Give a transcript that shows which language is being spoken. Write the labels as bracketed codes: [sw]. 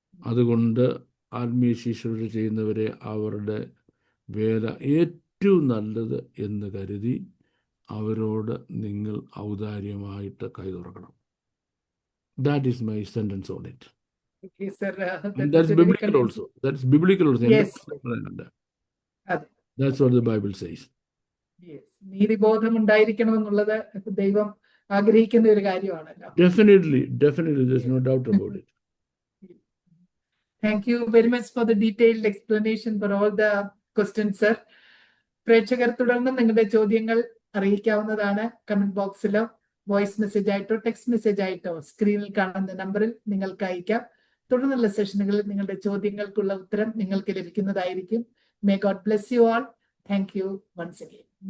[ml] അതുകൊണ്ട് ആത്മീയ ശുശ്രൂഷ ചെയ്യുന്നവരെ അവരുടെ വേല ഏറ്റവും നല്ലത് എന്ന് കരുതി അവരോട് നിങ്ങൾ ഔദാര്യമായിട്ട് കൈ തുറക്കണം. [en] That is my sentence on it. Okay, sir. And that's biblical also. That's biblical also. Yes. That's what the Bible says. Yes. [ml] നീതിബോധം ഉണ്ടായിരിക്കണമെന്നുള്ളത് ദൈവം ആഗ്രഹിക്കുന്ന ഒരു കാര്യമാണല്ലോ. [en] Definitely. There's no doubt about it. Thank you very much for the detailed explanation for all the questions, sir. [ml] പ്രേക്ഷകർ തുടർന്നും നിങ്ങളുടെ ചോദ്യങ്ങൾ അറിയിക്കാവുന്നതാണ്. Comment ബോക്സിലോ voice message ആയിട്ടോ text message ആയിട്ടോ സ്ക്രീനിൽ കാണുന്ന നമ്പറിൽ നിങ്ങൾക്ക് അയക്കാം. തുടർന്നുള്ള സെഷനുകളിൽ നിങ്ങളുടെ ചോദ്യങ്ങൾക്കുള്ള ഉത്തരം നിങ്ങൾക്ക് ലഭിക്കുന്നതായിരിക്കും. [en] May God bless you all. Thank you once again.